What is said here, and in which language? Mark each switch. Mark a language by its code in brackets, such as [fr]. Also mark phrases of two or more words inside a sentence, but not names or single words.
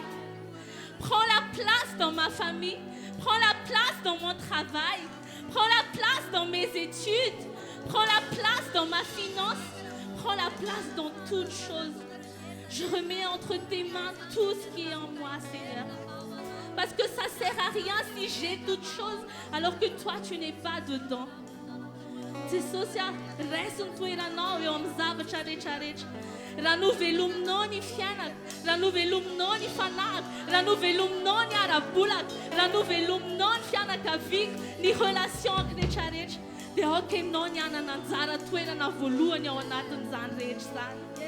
[fr] Prends la place dans ma famille, prends la place dans mon travail, prends la place dans mes études, prends la place dans ma finance, prends la place dans toutes choses. Je remets entre tes mains tout ce qui est en moi, Seigneur. Parce que ça ne sert à rien si j'ai toutes choses alors que toi, tu n'es pas dedans. [mg] Jesosy a raisy ny toeranao eo amin'ny zavatra rehetrarehetra. Raha novelominao ny fiainaka, raha novelominao ny fanahiko, raha novelominao ny ara-bolako, raha novelominao ny fianakaviako, ny relationko rehetrarehetra, dia aoka ianao ny anana anjara toerana voalohany ao anatin'izany rehetra zany.